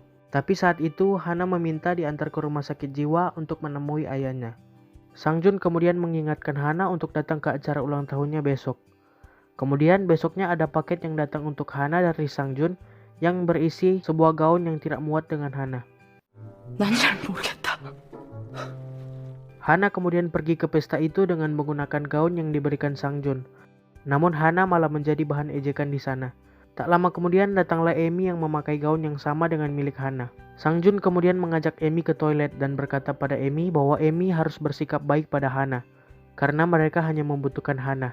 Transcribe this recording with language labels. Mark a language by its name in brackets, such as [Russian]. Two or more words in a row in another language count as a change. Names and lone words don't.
[Indonesian] Tapi saat itu Hana meminta diantar ke rumah sakit jiwa untuk menemui ayahnya. Sang Jun kemudian mengingatkan Hana untuk datang ke acara ulang tahunnya besok. Kemudian besoknya ada paket yang datang untuk Hana dari Sang Jun yang berisi sebuah gaun yang tidak muat dengan Hana. [Korean] 난 잘 모르겠다. [Indonesian] Hana kemudian pergi ke pesta itu dengan menggunakan gaun yang diberikan Sang Jun. Namun Hana malah menjadi bahan ejekan di sana. Tak lama kemudian datanglah Amy yang memakai gaun yang sama dengan milik Hana. Sang Jun kemudian mengajak Amy ke toilet dan berkata pada Amy bahwa Amy harus bersikap baik pada Hana karena mereka hanya membutuhkan Hana.